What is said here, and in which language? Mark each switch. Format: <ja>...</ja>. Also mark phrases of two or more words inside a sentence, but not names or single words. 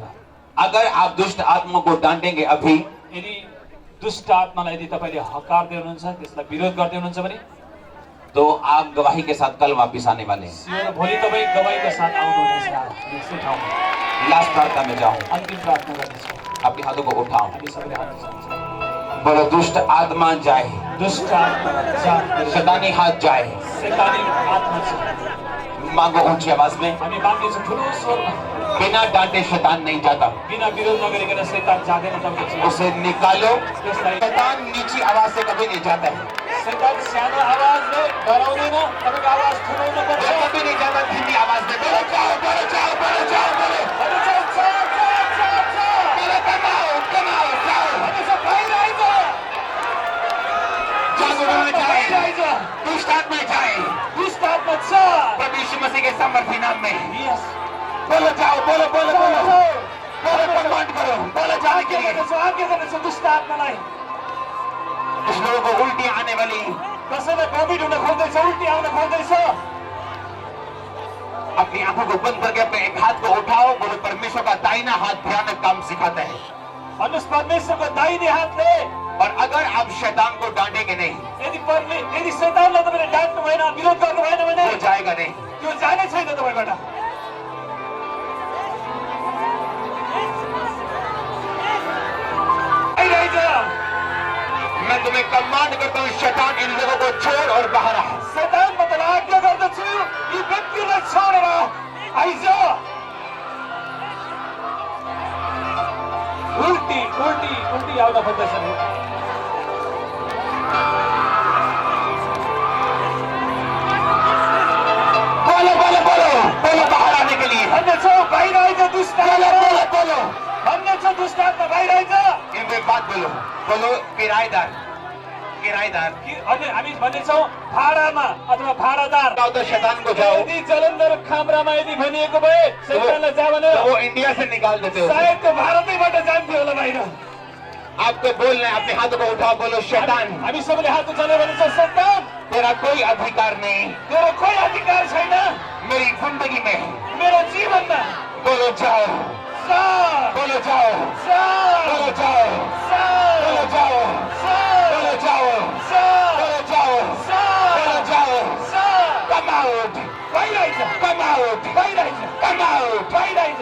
<hi>अगर आप दुष्ट आत्मा को डांटेंगे अभी,</hi> <ne>यदि दुष्ट आत्मालाई यदि तपाईँले हकारदै हुनुहुन्छ, त्यसलाई विरोध गर्दै हुनुहुन्छ भने,</ne> <hi>तो आप गवाही के साथ कल वापिस आने वाले हैं।</hi> <ne>सियोर भोलि तपाईँ गवाहीका साथ आउनुहुनेछ यसै ठाउँमा।</ne> <hi>लास्ट प्रार्थना में जाओ।</hi> <ne>अन्तिम प्रार्थना गर्नेछौँ।</ne> <hi>अपने हाथों को उठाओ।</hi> <ne>हामी सबैले हात उठाउँछौँ।</ne> <hi>बोलो दुष्ट आत्मा जाए, दुष्ट आत्मा जाए, शैतानी हाथ जाए।</hi> <ne>शैतानी आत्मा छ।</ne> <hi>मांगो ऊंची आवाज में।</hi> <ne>हामी माग्नेछौँ ठुलो स्वरमा।</ne> <hi>बिना डांटे शैतान नहीं जाता।</hi> <ne>बिना विरोध नगरिकन शैतान जाँदैन तपाईँको जीवन।</ne> <hi>उसे निकालो।</hi> <ne>त्यसलाई</ne> <hi>शैतान नीची आवाज से कभी नहीं जाता है।</hi> <ne>शैतान सानो आवाजले डराउँदैन, तपाईँको आवाज ठुलो हुनुपर्छ।</ne> <hi>वो कभी नहीं जाता धीमी आवाज में, बोलो जाओ बोलो जाओ बोलो जाओ बोलो</hi> <ne>अनि चाहिँ जाऊ, जाऊ, जाऊ, जाऊ।</ne> <hi>बोलो कमाओ कमाओ जाओ।</hi> <ne>अनि चाहिँ बाहिर आइज।</ne> <hi>जागरूक जाए,</hi> <ne>बाहिर आइज।</ne> <hi>दुष्ट आत्मा जाए</hi> <ne>दुष्ट आत्मा छ।</ne> <hi>प्रभु यीशु मसीह के सामर्थ्य नाम में। यस। बोलो जाओ बोलो बोलो बोलो बोलो कमांड करो, बोलो जाने के लिए।</hi> <ne>आज्ञा गर्दैछ दुष्ट आत्मालाई।</ne> <hi>कुछ लोगों को उल्टी आने वाली,</hi> <ne>कसैलाई भोमिट हुन खोज्दैछ, उल्टी आउन खोज्दैछ।</ne> <hi>अपनी आंखों को बंद करके अपने एक हाथ को उठाओ, बोलो परमेश्वर का दाहिना हाथ भयानक काम सिखाता है।</hi> <ne>भन्नुहोस् परमेश्वरको दाहिने हातले।</ne> <hi>और अगर आप शैतान को डांटेंगे नहीं,</hi> <ne>यदि शैतानलाई तपाईँले डाँट्नु भएन, विरोध गर्नु भएन भने</ne> <hi>वो जाएगा नहीं।</hi> <ne>त्यो जाने छैन तपाईँबाट।</ne> <hi>मैं तुम्हें कमांड करता हूँ, शैतान इन लोगों को छोड़ और बाहर आ।</hi> <ne>शैतान म तँलाई आज्ञा गर्दछु, यी व्यक्तिलाई छोडेर आइज। उल्टी उल्टी उल्टी आउन खोज्दैछन्।</ne> <hi>बोलो बोलो बोलो बोलो बाहर आने के लिए।</hi> <ne>भन्नेछौ बाहिर आइज दुष्ट</ne> <hi>बोलो</hi> <ne>आत्मा।</ne> <hi>बोलो बोलो</hi> <ne>भन्नेछौ दुष्ट आत्मा बाहिर आइज।</ne> <hi>इनको एक बात बोलो, बोलो किराएदार किराएदार।</hi> <ne>अनि हामी भन्नेछौँ भाडामा अथवा भाडादार।</ne> <hi>जाओ तो शैतान को जाओ।</hi> <ne>यदि जलन्धर खामरामा यदि भनिएको भए शैतानलाई जा भने</ne> <hi>तो वो इंडिया से निकाल देते हो।</hi> <ne>सायद त्यो भारतैबाट जान्थ्यो होला बाहिर।</ne> <hi>आपको बोलना है, अपने हाथों को उठाओ, बोलो शैतान</hi> <ne>हामी सबैले हात उचाल्यो भने चाहिँ शैतान</ne> <hi>तेरा कोई अधिकार नहीं</hi> <ne>तेरो कोही अधिकार छैन</ne> <hi>मेरी जिंदगी में।</hi> <ne>मेरो जीवनमा।</ne> <hi>बोलो जाओ</hi> <ne>जा</ne> <hi>बोलो जाओ</hi> <ne>जा</ne> <hi>बोलो जाओ</hi> <ne>जा</ne> <hi>बोलो जाओ</hi> <ne>जा</ne> <hi>बोलो जाओ</hi> <ne>जा</ne> <hi>बोलो जाओ</hi> <ne>जा</ne> <hi>बोलो जाओ।</hi> <ne>जा</ne> <en>Come out,</en> <ne>बाहिर आइज।</ne> <en>come out,</en> <ne>बाहिर आइज।</ne> <en>come out,</en> <ne>बाहिर आइज।</ne>